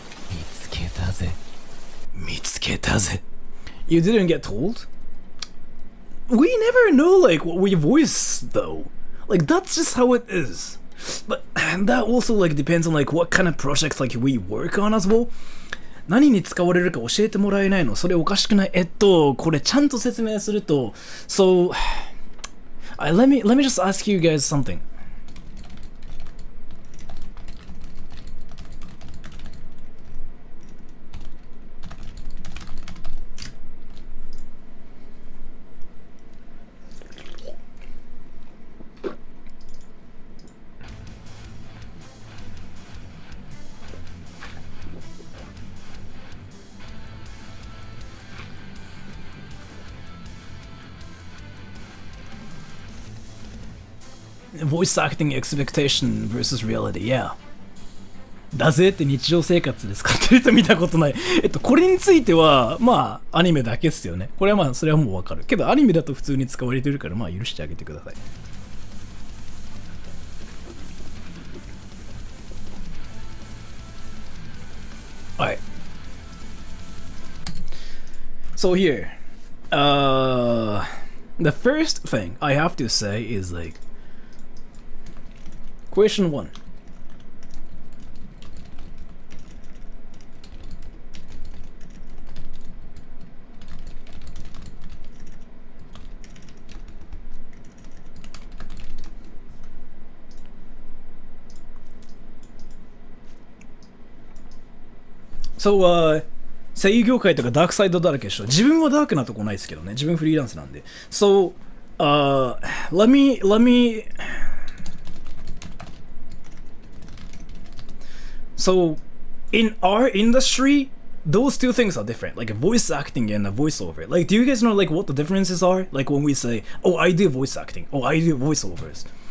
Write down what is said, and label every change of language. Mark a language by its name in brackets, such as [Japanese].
[Japanese] 見つけたぜ。見つけたぜ. [English] You didn't get told? We never know like what we voice though. Like that's just how it is. But that also like depends on like what kind of projects like we work on as well. [Japanese] 何に使われるか教えてもらえないの？それおかしくない？これちゃんと説明すると、 [English] so let me just ask you guys something. Voice acting expectation versus reality, yeah. [Japanese] だぜって日常生活で使ってる人見たことない。これについては、まあ、アニメだけっすよね。これはまあ、それはもうわかる。けど、アニメだと普通に使われてるから、まあ、許してあげてください。 [English] Alright. So here, the first thing I have to say is like, question 1. [Japanese] So, 声優業界とかダークサイドだらけでしょ。自分はダークなとこないですけどね。自分フリーランスなんで。 [English] So, let me So, in our industry, those two things are different, like voice acting and a voiceover. Like, do you guys know like what the differences are? Like when we say, oh, I do voice acting, oh, I do voiceovers.